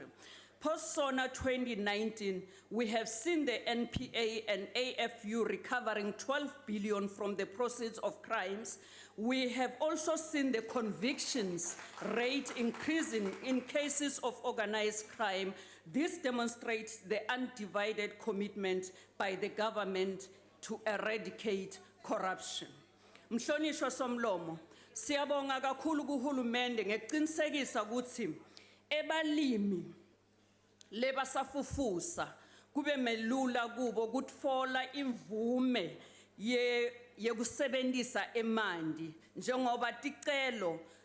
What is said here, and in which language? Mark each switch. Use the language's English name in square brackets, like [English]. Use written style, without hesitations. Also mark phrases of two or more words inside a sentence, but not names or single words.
[English] Post-SONA 2019, we have seen the NPA and AFU recovering 12 billion from the proceeds of crimes. We have also seen the convictions rate increasing in cases of organized crime. This demonstrates the undivided commitment by the government to eradicate corruption. [Swati] Mhlonishwa Somlomo, siyabonga kakhulu kuhulumende ngekuqinisekisa ukuthi ebalimi lebasafufusa kube melula kubo ukutfola imvume yekusebenzisa emanti njengoba ticelo